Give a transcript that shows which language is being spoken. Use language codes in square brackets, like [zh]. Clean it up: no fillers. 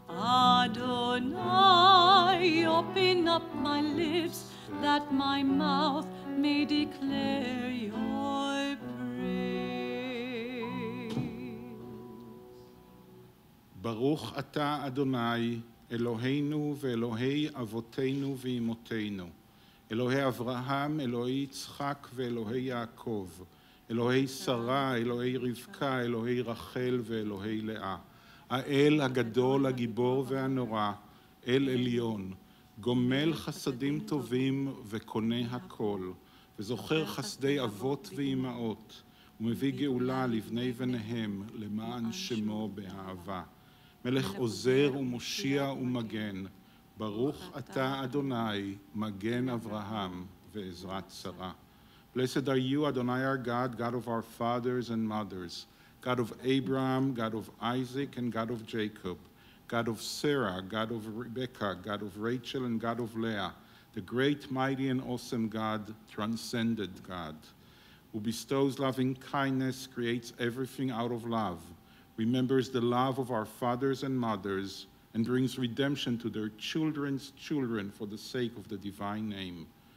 [en] Adonai, open up my lips, that my mouth may declare your praise. [he] Baruch ata Adonai, Eloheinu ve'Elohei avotenu ve'imotenu, Elohei Avraham, Elohei Yitzchak ve'Elohei Yaakov, Elohei Sarah, Elohei Rivka, Elohei Rachel ve'Elohei Leah, האל הגדול, הגיבור והנורא, אל עליון, גומל חסדים טובים וקונה הכל, וזוכר חסדי אבות ואימהות, ומביא גאולה לבני בניהם למען שמו באהבה. מלך עוזר ומושיע ומגן, ברוך אתה אדוני, מגן אברהם ועזרת שרה. [en] Blessed are you, Adonai our God, God of our fathers and mothers, God of Abraham, God of Isaac, and God of Jacob, God of Sarah, God of Rebekah, God of Rachel, and God of Leah, the great, mighty, and awesome God, transcended God, who bestows loving kindness, creates everything out of love, remembers the love of our fathers and mothers, and brings redemption to their children's children for the sake of the divine name.